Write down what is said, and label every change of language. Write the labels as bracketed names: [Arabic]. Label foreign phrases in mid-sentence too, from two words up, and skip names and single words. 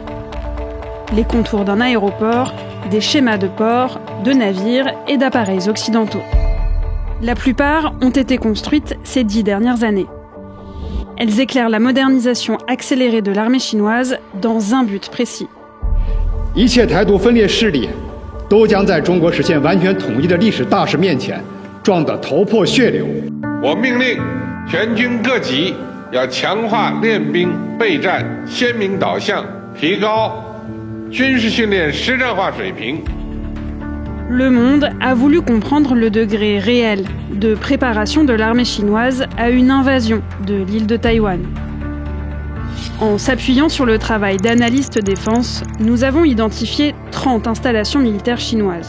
[French] Les contours d'un aéroport, des schémas de ports, de navires et d'appareils occidentaux. La plupart ont été construites ces 10 dernières années. Elles éclairent la modernisation accélérée de l'armée chinoise dans un but précis. [Chinese] 一切台独分裂势力都将在中国实现完全统一的历史大势面前撞得头破血流。我命令全军各级要强化练兵备战鲜明导向，提高军事训练实战化水平。 [French] Le monde a voulu comprendre le degré réel de préparation de l'armée chinoise à une invasion de l'île de Taïwan. En s'appuyant sur le travail d'analystes défense, nous avons identifié 30 installations militaires chinoises.